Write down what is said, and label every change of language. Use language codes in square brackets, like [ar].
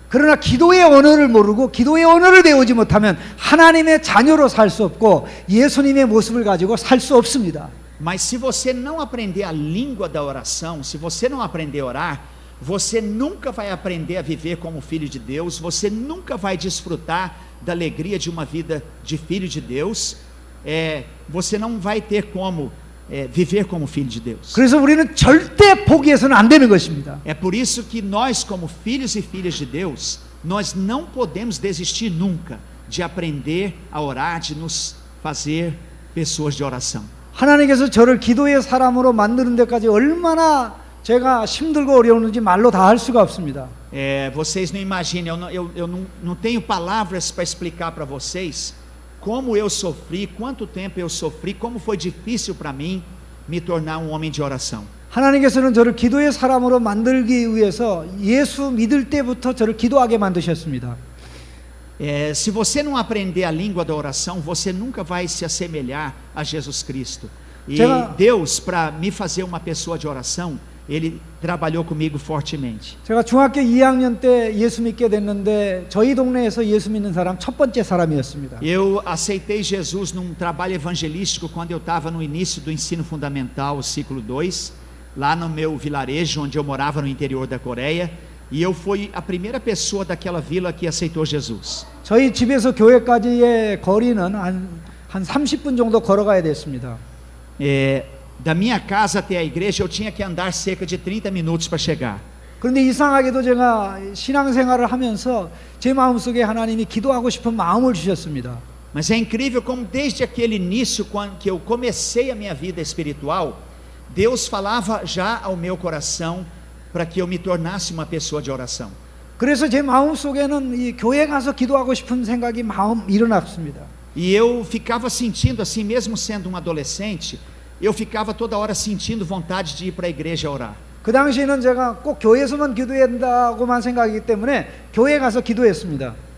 [ko] 그러나 기도의 언어를 모르고 기도의 언어를 배우지 못하면 하나님의 자녀로 살 수 없고 예수님의 모습을 가지고 살 수 없습니다. [pt] Mas se você não aprender a língua da oração, se você não aprender a orar, você nunca vai aprender a viver como filho de Deus, você nunca vai desfrutar da alegria de uma vida de filho de Deus, você não vai ter como viver como filho de Deus. [ko] 그래서 우리는 절대 포기해서는 안 되는 것입니다. [pt] É por isso que nós, como filhos e filhas de Deus, nós não podemos desistir nunca de aprender a orar, de nos fazer pessoas de oração. [ko] 하나님께서 저를 기도의 사람으로 만드는 데까지 얼마나 제가 힘들고 어려웠는지 말로 다 할 수가 없습니다. [pt] Vocês não imaginam, eu não tenho palavras para explicar para vocês como eu sofri, quanto tempo eu sofri, como foi difícil para mim me tornar um homem de oração. [ko] 하나님께서는 저를 기도의 사람으로 만들기 위해서 예수 믿을 때부터 저를 기도하게 만드셨습니다. [pt] Se você não aprender a língua da oração, você nunca vai se assemelhar a Jesus Cristo. E Deus, para me fazer uma pessoa de oração, Ele trabalhou comigo fortemente. [ko] 제가 중학교 2학년 때 예수 믿게 됐는데 저희 동네에서 예수 믿는 사람 첫 번째 사람이었습니다. [pt] Eu aceitei Jesus num trabalho evangelístico quando eu estava no início do ensino fundamental, ciclo 2, lá no meu vilarejo onde eu morava no interior da Coreia, e eu fui a primeira pessoa daquela vila que aceitou Jesus. [ko] 저희 집에서 교회까지의 거리는 한 30분 정도 걸어가야 됐습니다. [pt] Da minha casa até a igreja eu tinha que andar cerca de 30 minutos para chegar. [ko] 그런데 이상하게도 제가 신앙생활을 하면서 제 마음속에 하나님이 기도하고 싶은 마음을 주셨습니다. [pt] Mas é incrível como desde aquele início, quando que eu comecei a minha vida espiritual, Deus falava já ao meu coração para que eu me tornasse uma pessoa de oração. [ko] 그래서 제 마음속에는 이 교회 가서 기도하고 싶은 생각이 마음 일어났습니다. [pt] E eu ficava sentindo assim, mesmo sendo um adolescente, eu ficava toda hora sentindo vontade de ir para a igreja orar. [ko] 그 당시에는 제가 꼭 교회에서만 기도해야 된다고만 생각하기 때문에 교회 가서 기도했습니다.